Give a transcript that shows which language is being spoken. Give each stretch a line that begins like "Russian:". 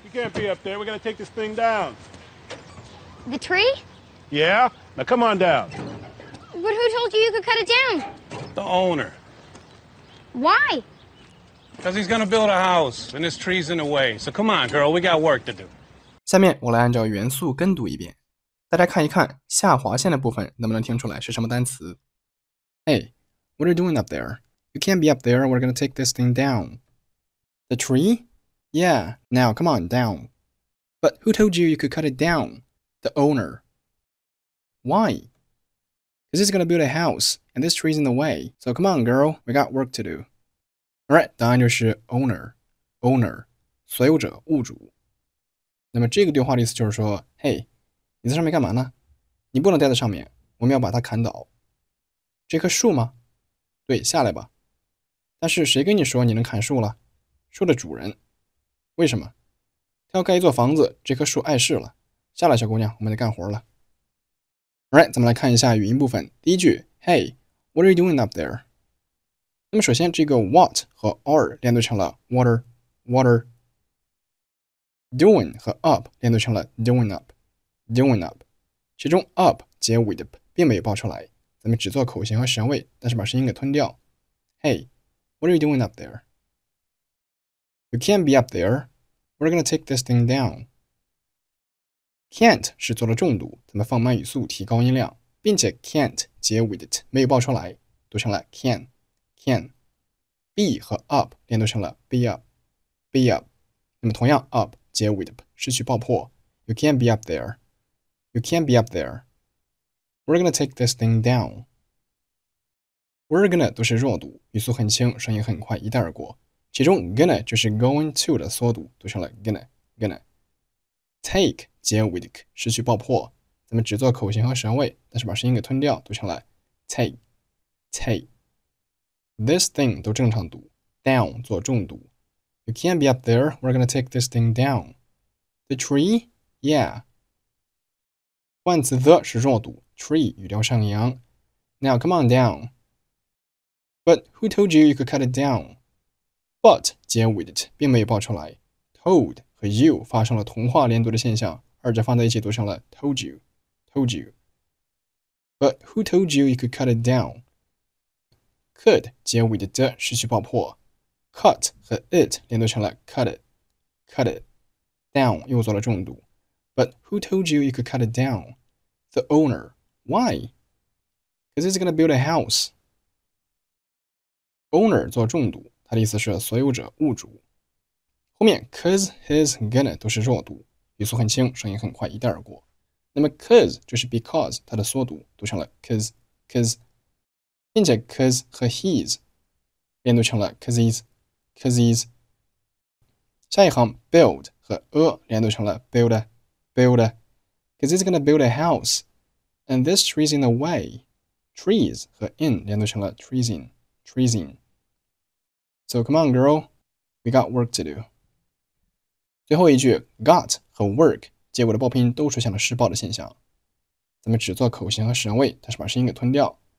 English: You can't be up there. We gotta take this thing down. The tree? Yeah? Now come on down. But who told you you could cut it down? The owner. Why? Because he's gonna build a house, and this tree's in the way. So come on, girl, we got work to do.
Chinese: 下面我来按照元素跟读一遍，大家看一看下划线的部分能不能听出来是什么单词。
English: Hey, what are you doing up there? You can't be up there. We're gonna take this thing down. The tree? Yeah, now come on down. But who told you you could cut it down? The owner. Why? Because he's gonna build a house, and this tree's in the way. So come on, girl, we got work to do.
Chinese: Alright, 答案就是 owner 所有者、物主。那么这个对话的意思就是说，嘿，你在上面干嘛呢？你不能待在上面，我们要把它砍倒。这棵树吗？对，下来吧。但是谁跟你说你能砍树了？树的主人。为什么？他要盖一座房子，这棵树碍事了。下来，小姑娘，我们得干活了。 Alright， 咱们来看一下语音部分。
English: 第一句 ，Hey, what are you doing up there？
Chinese: 那么首先这个 what 和 are 连读成了 water。Doing 和 up 连读成了 doing up， 其中 up 结尾的 p 并没有爆出来，咱们只做口型和舌位，但是把声音给吞掉。
English: Hey, what are you doing up there? You can't be up there. We're gonna take this thing down.
Chinese: Can't 是做了重读，咱们放慢语速，提高音量，并且 can't 结尾的 t 没有爆出来，读成了 can。Be 和 up 连读成了 be up。那么同样
English: up 结尾的 p 失去爆破 ，You can't be up there. You can't be up there. We're gonna take this thing down.
Chinese: We're gonna 都是弱读，语速很轻，声音很快，一带而过。其中 gonna 就是 going to 的缩读，读成了 gonna。Take 结尾的 k 失去爆破，咱们只做口型和舌位，但是把声音给吞掉，读成了 take。This thing 都正常读 ，down 做重读。
English: You can't be up there. We're gonna take this thing down. The tree? Yeah.
Chinese: 换词 the 是弱读 ，tree 语调上扬。
English: Now come on down. But who told you you could cut it down?
Chinese: But 结尾的 t 并没有爆出来 ，told 和 you 发生了同化连读的现象，二者放在一起读成了 told you.
English: But who told you you could cut it down?
Chinese: Could 结尾的 the 失去爆破。Cut 和 it 连读成了 cut it。Down 又做了重读。
English: But who told you you could cut it down? The owner. Why? Because he's gonna build a house.
Chinese: Owner 做重读，它的意思是所有者、物主。后面 cause, his, gonna 都是弱读，语速很轻，声音很快，一带而过。那么 cause 就是 because 它的缩读，读成了 cause， 并且 cause 和 his 连读成了 causes。下一行
English: build 和 a 连读成了 build， because he's gonna build a house, and this tree's in the way.
Chinese: Trees 和 in 连读成了 trees in.
English: So come on, girl, we got work to do.
Chinese: 最后一句 got 和 work 结尾的爆拼音都出现了失爆的现象，咱们只做口型和舌位，但是把声音给吞掉。